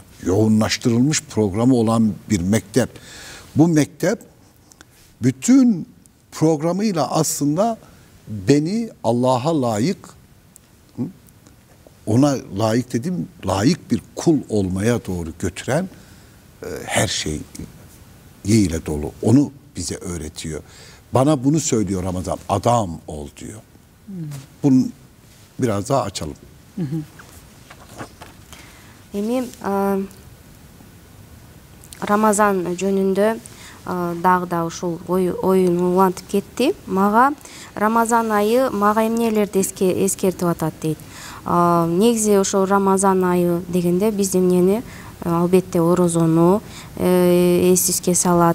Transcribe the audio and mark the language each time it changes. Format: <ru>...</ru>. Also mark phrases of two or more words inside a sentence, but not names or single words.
<tr>Yoğunlaştırılmış programı olan bir mektep. Bu mektep bütün programıyla aslında beni Allah'a layık, ona layık dedim, layık bir kul olmaya doğru götüren her şey ile dolu. Onu bize öğretiyor. Bana bunu söylüyor Ramazan. Adam ol diyor. Bunu biraz daha açalım.</tr> <ky>Эми Рамазан жөнүндө дагы да ушул оюн улантып кетти. Мага Рамазан айы мага эмнелерди эскертип атат дейт. Негизи ошол Рамазан айы дегенде биз эмнени албетте орозону эсибизге салат,</ky>